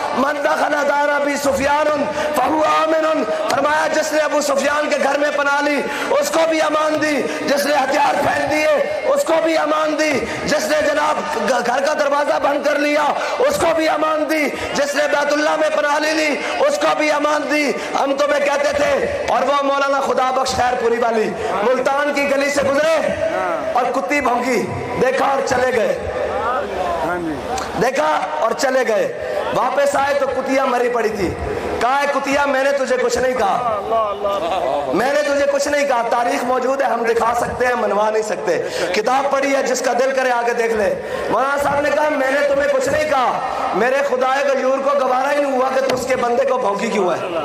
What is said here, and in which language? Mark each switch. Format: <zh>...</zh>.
<ar>من دخل دار ابی سفیان فهو آمن,</ar> <ur>فرمایا جس نے ابو سفیان کے گھر میں پناہ لی اس کو بھی امان دی, جس نے ہتھیار پھینک دیے اس کو بھی امان دی, جس نے جناب گھر کا دروازہ بند کر لیا اس کو بھی امان دی, جس نے بیت اللہ میں پناہ لی اس کو بھی امان دی. ہم تمہیں کہتے تھے, اور وہ مولانا خدا بخش خیر پوری والی ملتان کی گلی سے گزرے اور کتی بھونکی, دیکھا اور چلے گئے, دیکھا اور چلے گئے. واپس آئے تو کتیاں مری پڑی تھی. کہا ہے کتیا میں نے تجھے کچھ نہیں کہا, میں نے تجھے کچھ نہیں کہا. تاریخ موجود ہے, ہم دکھا سکتے ہیں, منوا نہیں سکتے. کتاب پڑھی ہے, جس کا دل کرے آگے دیکھ لے. مولانا صاحب نے کہا میں نے تمہیں کچھ نہیں کہا, میرے خدائے غیور کو گوارا ہی نہیں ہوا کہ تو اس کے بندے کو بھونکی کیوں ہے.</ur>